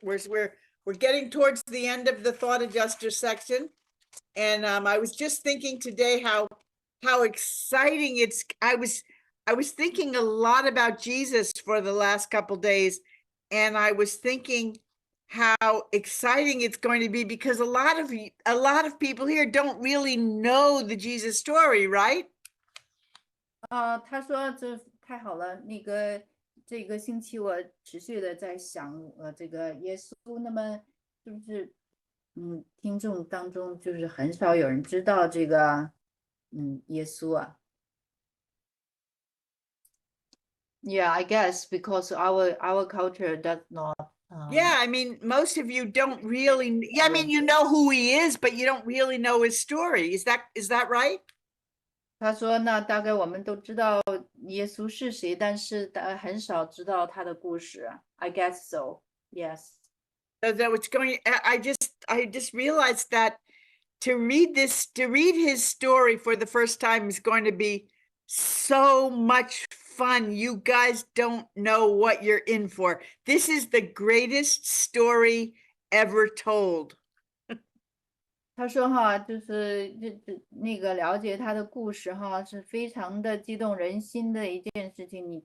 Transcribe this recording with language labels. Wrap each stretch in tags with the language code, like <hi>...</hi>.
<en>We're getting towards the end of the thought adjuster section, and I was just thinking today how exciting it's. I was thinking a lot about Jesus for the last couple days, and I was thinking how exciting it's going to be, because a lot of people here don't really know the Jesus story, right?</en> <zh>他说这太好了，这个星期我持续的在想这个耶稣，那么是不是听众当中就是很少有人知道这个耶稣啊？</zh> <en>Yeah, I guess because our culture does not. Yeah, I mean, most of you don't really. Yeah, I mean, you know who he is, but you don't really know his story. Is that right?</en> <zh>他说：“那大概我们都知道耶稣是谁，但是很少知道他的故事。</zh> <en>I guess so. Yes. So that what's going. I just realized that to read his story for the first time is going to be so much fun. You guys don't know what you're in for. This is the greatest story ever told.</en> <zh>他说哈，就是那个了解他的故事哈，是非常的激动人心的一件事情。</zh>